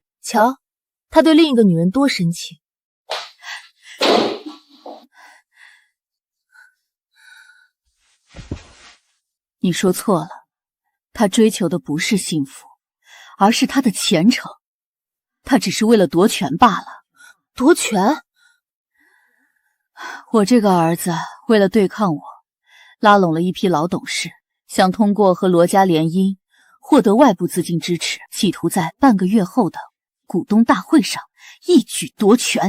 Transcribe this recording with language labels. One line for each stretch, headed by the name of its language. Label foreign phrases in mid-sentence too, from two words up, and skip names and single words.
Chinese: 瞧，他對另一個女人多深情。你說錯了，他追求的不是幸福，而是他的前程。他只是為了奪權罷了。奪權？我這個兒子為了對抗我，拉攏了一批老董事，想通過和羅家聯姻獲得外部資金支持，企圖在半個月後的股東大會上一舉奪權。